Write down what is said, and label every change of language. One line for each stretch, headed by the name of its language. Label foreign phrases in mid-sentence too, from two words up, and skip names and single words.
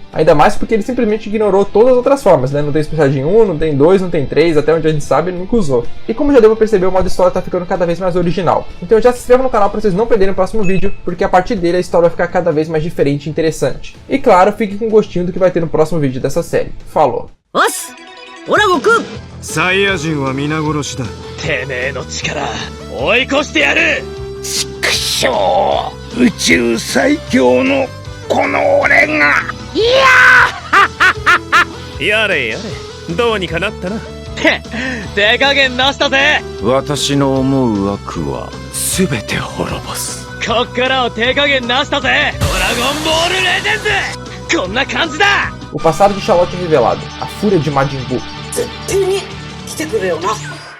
Portuguese: Ainda mais porque ele simplesmente ignorou todas as outras formas, né? Não tem Super Saiyajin 1, não tem 2, não tem 3, até onde a gente sabe ele nunca usou. E como já deu pra perceber, o modo história tá ficando cada vez mais original. Então já se inscreva no canal pra vocês não perderem o próximo vídeo, porque a partir dele a história vai ficar cada vez mais diferente e interessante. E claro, fique com gostinho do que vai ter no próximo vídeo dessa série. Falou!
Japanese: オッス！オラ悟空! サイヤ人は皆殺しだ。てめえの力追い越してやる。くしょう、宇宙最強のこの俺が。やれやれ、どうにかなったな。て、手加減なしたぜ。私の思う悪は全て滅ぼす。こっからは手加減なしたぜ。ドラゴンボールレジェンズ。こんな感じだ。
Portuguese: O passado de Charlotte revelado, a fúria de Majin Buu.
Japanese: 絶対に来てくれよな。